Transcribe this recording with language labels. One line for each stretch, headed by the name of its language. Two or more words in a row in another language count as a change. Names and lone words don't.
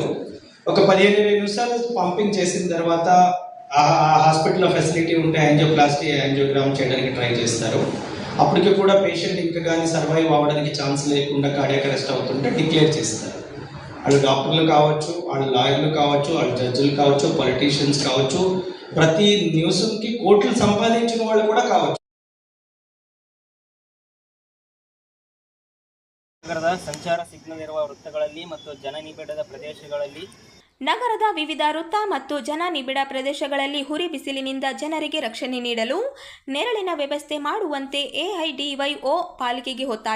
Telugu: ఒక 15-20 నిమిషాలు పంపింగ్ చేసిన తర్వాత ఆ హాస్పిటల్లో ఫెసిలిటీ ఉంటే
English: angioplasty, angiogram
Telugu: చేయడానికి ట్రై చేస్తారు. అప్పటికి కూడా పేషెంట్ ఇంకా కానీ సర్వైవ్ అవ్వడానికి ఛాన్స్ లేకుండా
English: cardiac arrest
Telugu: అవుతుంటే డిక్లేర్ చేస్తారు. వాళ్ళు డాక్టర్లు కావచ్చు, వాళ్ళు లాయర్లు కావచ్చు, వాళ్ళు జడ్జిలు కావచ్చు, పొలిటీషియన్స్ కావచ్చు, ప్రతి న్యూస్కి కోట్లు సంపాదించిన వాళ్ళు కూడా కావచ్చు.
Kannada: ನಗರದ ಸಂಚಾರ ಸಿಗ್ನಲ್ ಇರುವ ವೃತ್ತಗಳಲ್ಲಿ ಮತ್ತು ಜನನಿಬಿಡದ ಪ್ರದೇಶಗಳಲ್ಲಿ ನಗರದ ವಿವಿಧ ವೃತ್ತ ಮತ್ತು ಜನನಿಬಿಡ ಪ್ರದೇಶಗಳಲ್ಲಿ ಹುರಿ ಬಿಸಿಲಿನಿಂದ ಜನರಿಗೆ ರಕ್ಷಣೆ ನೀಡಲು ನೆರಳಿನ ವ್ಯವಸ್ಥೆ ಮಾಡುವಂತೆ ಎಐಡಿವೈಒ ಪಾಲಿಕೆಗೆ ಒತ್ತಾಯ.